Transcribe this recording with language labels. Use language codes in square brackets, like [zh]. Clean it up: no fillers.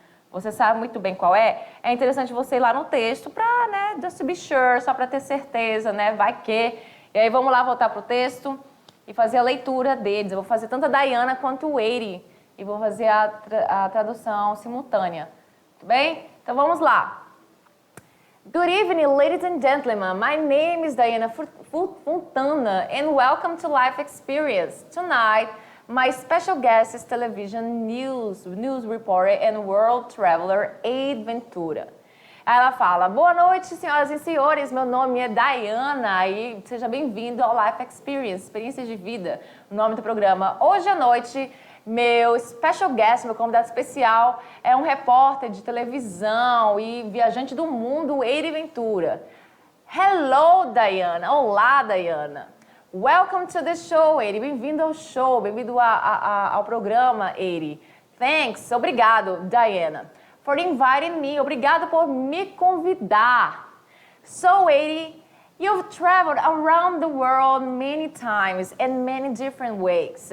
[pt] Você sabe muito bem qual é. É interessante você ir lá no texto para, né, [en] just to be sure, [pt] só para ter certeza, né, vai que. E aí vamos lá voltar pro texto e fazer a leitura deles. Eu vou fazer tanto a Diana quanto o Eddie e vou fazer a tradução simultânea. Tudo bem? Então vamos lá. [en] Good evening, ladies and gentlemen. My name is Diana Fontana and welcome to Life Experience. Tonight, my special guest is television news reporter and world traveler Eddie Ventura. [pt] Aí ela fala, boa noite, senhoras e senhores, meu nome é Diana e seja bem-vindo ao Life Experience, experiências de vida, o nome do programa. Hoje à noite, meu [en] special guest, [pt] meu convidado especial, é um repórter de televisão e viajante do mundo, Eddie Ventura. [en] Hello, Diana. [pt] Olá, Diana. [en] Welcome to the show, Eddie. [pt] Bem-vindo ao show, bem-vindo ao programa, Eddie. [en] Thanks, [pt] obrigado, [en] Diana, for inviting me. [pt] Obrigado por me convidar. [en] So, Eddie, you've traveled around the world many times in many different ways.